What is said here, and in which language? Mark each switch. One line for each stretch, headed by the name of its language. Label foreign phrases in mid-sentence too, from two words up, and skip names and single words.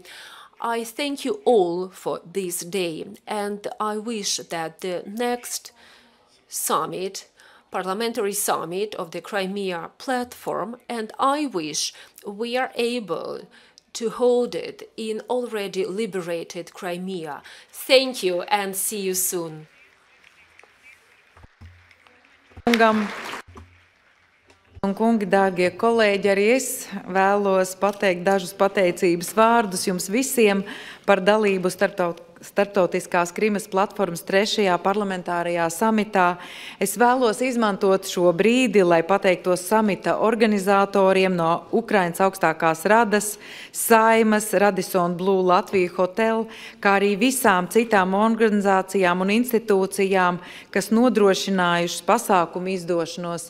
English: I thank you all for this day, and I wish that the next summit, Parliamentary Summit of the Crimea Platform, and I wish we are able to hold it in already liberated Crimea. Thank you and see you soon.
Latvian: Un kungi, dārgie kolēģi, arī es vēlos pateikt dažus pateicības vārdus jums visiem par dalību Starptautiskās Krimas platformas 3. parlamentārajā samitā. Es vēlos izmantot šo brīdi, lai pateiktos samita organizatoriem no Ukrainas augstākās radas, Saimas, Radisson Blu Latviju Hotel, kā arī visām citām organizācijām un institūcijām, kas nodrošinājušas pasākumu izdošanos.